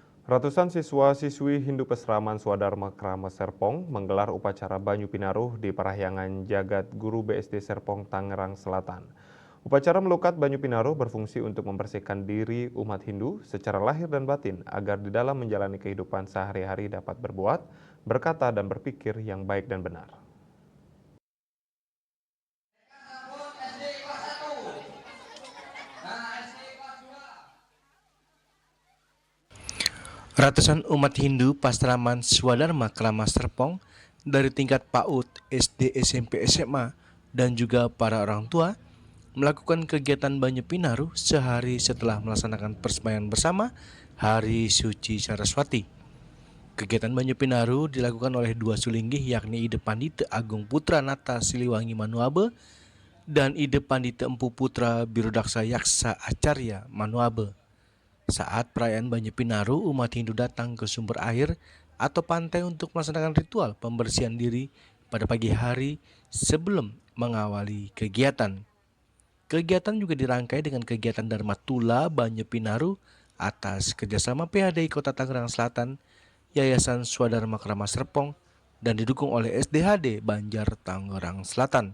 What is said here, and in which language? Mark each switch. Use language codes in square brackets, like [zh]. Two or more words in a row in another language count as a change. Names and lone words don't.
[id] Ratusan siswa-siswi Hindu Pesraman Swadharma Krama Serpong menggelar upacara Banyu Pinaruh di Parahyangan Jagat Guru BSD Serpong, Tangerang Selatan. Upacara melukat Banyu Pinaruh berfungsi untuk membersihkan diri umat Hindu secara lahir dan batin agar di dalam menjalani kehidupan sehari-hari dapat berbuat, berkata dan berpikir yang baik dan benar. Ratusan umat Hindu Pastraman Swadharma Krama Serpong dari tingkat PAUD, SD, SMP, SMA, dan juga para orang tua melakukan kegiatan Banyu Pinaruh sehari setelah melaksanakan persembahyaan bersama Hari Suci Saraswati. Kegiatan Banyu Pinaruh dilakukan oleh dua sulinggih yakni Ide Pandita Agung Putra Nata Siliwangi Manuabe dan Ide Pandita Empu Putra Birudaksa Yaksa Acarya Manuabe. Saat perayaan Banyu Pinaruh, umat Hindu datang ke sumber air atau pantai untuk melaksanakan ritual pembersihan diri pada pagi hari sebelum mengawali kegiatan. Kegiatan juga dirangkai dengan kegiatan Dharma Tula Banyu Pinaruh atas kerjasama PHDI Kota Tangerang Selatan, Yayasan Swadharma Krama Serpong, dan didukung oleh SDHD Banjar Tangerang Selatan.